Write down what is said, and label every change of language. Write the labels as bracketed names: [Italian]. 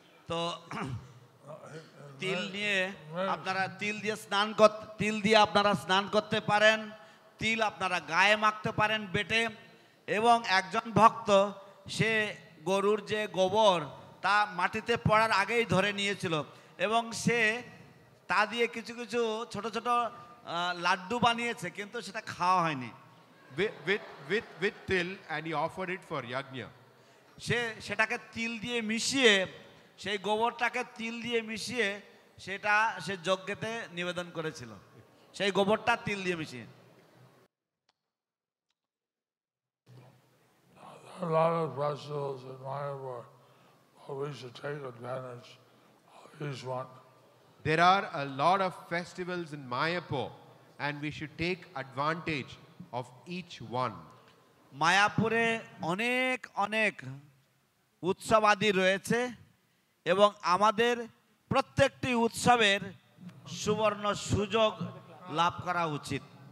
[Bangla] তো তিল নিয়ে আপনারা তিল দিয়ে আপনারা স্নান করতে পারেন, তিল আপনারা গায়ে মাখতে পারেন বেটে, এবং একজন ভক্ত সে গরুর যে গোবর তা মাটিতে পড়ার আগেই ধরে নিয়েছিল এবং সে তা দিয়ে কিছু কিছু ছোট ছোট লাড্ডু বানিয়েছে, কিন্তু সেটা খাওয়া হয়নি। [English] With til, and he offered it for yajna. [Bangla] সে সেটাকে তিল দিয়ে মিশিয়ে, সেই গোবরটাকে তিল দিয়ে মিশিয়ে সেটা সে যজ্ঞেতে নিবেদন করেছিল, সেই গোবরটা তিল দিয়ে মিশিয়ে। [English] A lot of festivals in Mayapur, but we should take advantage of each one. There are a lot of festivals in Mayapur, and we should take advantage of each one. [Bangla] মায়াপুরে অনেক অনেক উৎসবাদি রয়েছে এবং আমাদের প্রত্যেকটি উৎসবের সুবর্ণ সুযোগ লাভ করা উচিত।